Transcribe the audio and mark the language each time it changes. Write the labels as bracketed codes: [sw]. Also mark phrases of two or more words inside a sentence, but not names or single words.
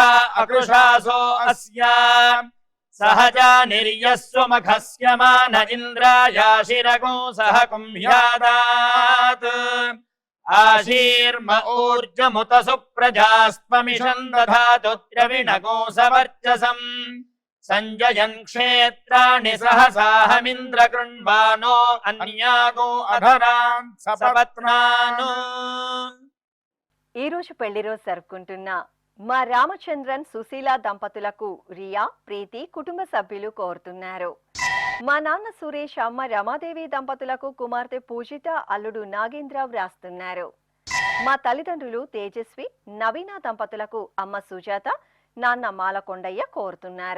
[sa] अकृशासो अस्या सहजा निर्यस्वमखस्य मान इन्द्रायाशिरगो सह कुम्ह्यादात् आशीर्म ऊर्जमुत सुप्रजास्त्वमिषम् दधातु द्रविणगो सवर्चसम् संजयन् क्षेत्राणि सहसाहमिन्द्र कृण्वानो अन्यागो अधरान् सपत्नान्। [te] ఈ రోజు పెళ్లి రోజు జరుపుకుంటున్న మా రామచంద్రన్ సుశీల దంపతులకు రియా ప్రీతి కుటుంబ సభ్యులు కోరుతున్నారు. మా నాన్న సురేష్ అమ్మ రమాదేవి దంపతులకు కుమార్తె పూజిత అల్లుడు నాగేంద్ర వ్రాస్తున్నారు. మా తల్లిదండ్రులు తేజస్వి నవీన దంపతులకు అమ్మ సుజాత నాన్న మాలకొండయ్య కోరుతున్నారు.